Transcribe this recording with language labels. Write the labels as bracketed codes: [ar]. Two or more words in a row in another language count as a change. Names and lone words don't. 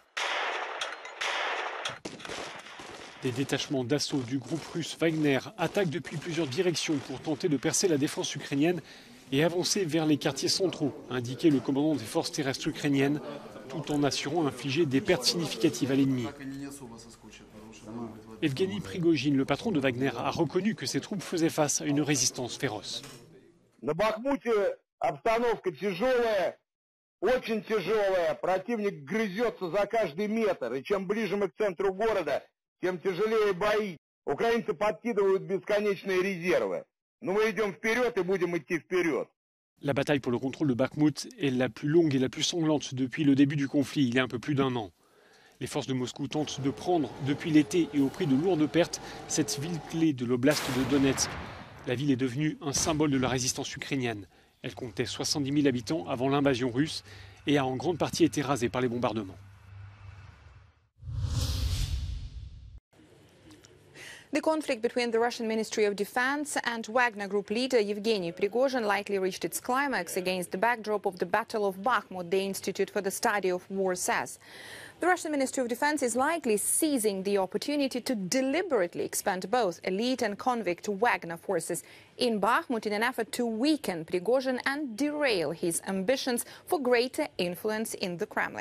[fr] Des détachements d'assaut du groupe russe Wagner attaquent depuis plusieurs directions pour tenter de percer la défense ukrainienne et avancer vers les quartiers centraux, a indiqué le commandant des forces terrestres ukrainiennes, tout en assurant infliger des pertes significatives à l'ennemi. Evgeny Prigojine, le patron de Wagner, a reconnu que ses troupes faisaient face à une résistance féroce. [ru] Обстановка тяжелая, очень тяжелая. Противник грызется за каждый метр. И чем ближе мы к центру города, тем тяжелее бои. Украинцы подкидывают бесконечные резервы. Но мы идем вперед и будем идти вперед. [fr] La bataille pour le contrôle de Bakhmout est la plus longue et la plus sanglante depuis le début du conflit, il y a un peu plus d'1 an. Les forces de Moscou tentent de prendre, depuis l'été et au prix de lourdes pertes, cette ville clé de l'oblast de Donetsk. La ville est devenue un symbole de la résistance ukrainienne. Elle comptait 70 000 habitants avant l'invasion russe et a en grande partie été rasée par les bombardements. [en] The conflict between the Russian Ministry of Defense and Wagner Group leader Yevgeny Prigozhin likely reached its climax against the backdrop of the Battle of Bakhmut, the Institute for the Study of War says. The Russian Ministry of Defense is likely seizing the opportunity to deliberately expand both elite and convict Wagner forces in Bakhmut in an effort to weaken Prigozhin and derail his ambitions for greater influence in the Kremlin.